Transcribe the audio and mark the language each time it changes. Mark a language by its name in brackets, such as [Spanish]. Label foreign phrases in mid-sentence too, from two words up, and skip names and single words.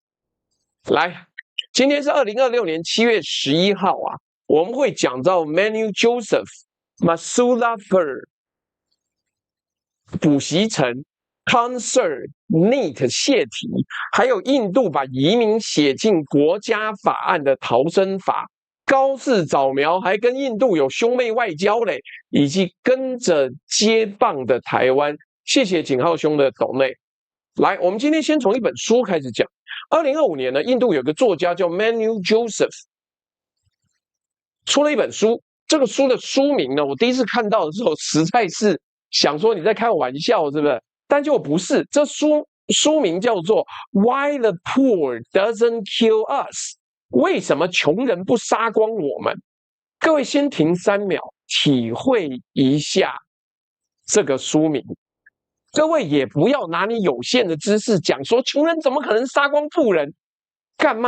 [Chinese] 來，今天是2026年7月11號啊，我們會講到 Manu Joseph、Masulafur 補習成、Concert、NEET 洩題，還有印度把移民寫進國家法案的逃生法，高市早苗還跟印度有兄妹外交嘞，以及跟着接棒的台灣。謝謝景浩兄的抖內。來，我們今天先從一本書開始講。2025年呢，印度有個作家叫 Manu Joseph，出了一本書。這個書的書名呢，我第一次看到的時候，實在是想說你在開玩笑，是不是？但就不是，這書名叫做 Why the Poor Doesn't Kill Us，為什麼窮人不殺光我們？各位先停3秒，體會一下這個書名。各位也不要拿你有限的知識講說窮人怎麼可能殺光富人？幹嘛？